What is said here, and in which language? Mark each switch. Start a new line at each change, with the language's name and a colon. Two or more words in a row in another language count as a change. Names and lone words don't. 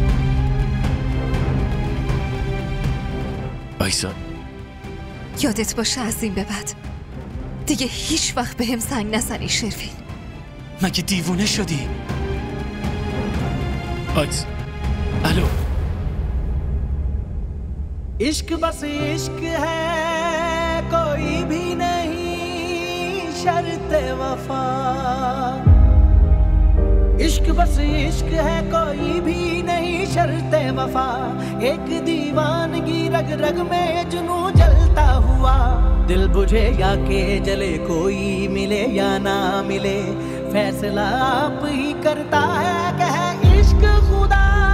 Persian: آیسان، یادت باشه از این به بعد دیگه هیچ وقت بهم زنگ نزنی شروین. مگه دیوونه شدی؟ آیس، الو.
Hindi: इश्क बस इश्क है कोई भी नहीं शर्त वफा इश्क बस इश्क है कोई भी नहीं शर्त वफा एक दीवानगी रग रग में जुनू जलता हुआ दिल बुझे या के जले कोई मिले या ना मिले फैसला आप ही करता है कह इश्क खुदा